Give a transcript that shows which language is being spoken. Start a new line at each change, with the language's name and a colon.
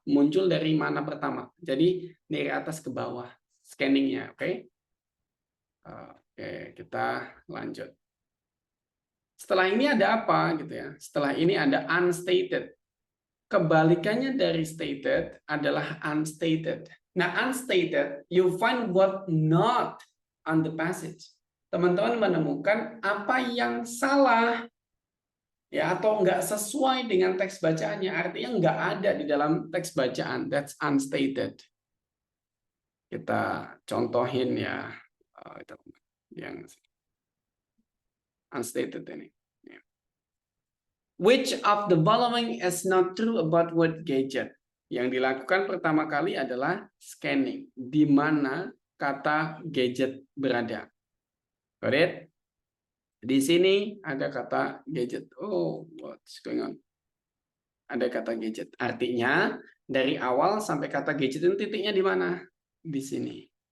Indonesian: Muncul dari mana pertama. Jadi dari atas ke bawah scanningnya, oke? Oke, kita lanjut. Setelah ini ada apa gitu ya? Setelah ini ada unstated. Kebalikannya dari stated adalah unstated.
English: Nah, unstated, you find what not on the passage.
Indonesian: Teman-teman menemukan apa yang salah ya atau enggak sesuai dengan teks bacaannya, artinya enggak ada di dalam teks bacaan.
English: That's unstated.
Indonesian: Kita contohin ya yang unstated ini.
English: Which of the following is not true about word gadget?
Indonesian: Yang dilakukan pertama kali adalah scanning, di mana kata gadget berada.
English: Got it?
Indonesian: Di sini ada kata gadget.
English: Oh, what's going on?
Indonesian: Ada kata gadget. Artinya dari awal sampai kata gadget itu titiknya di mana? Di sini.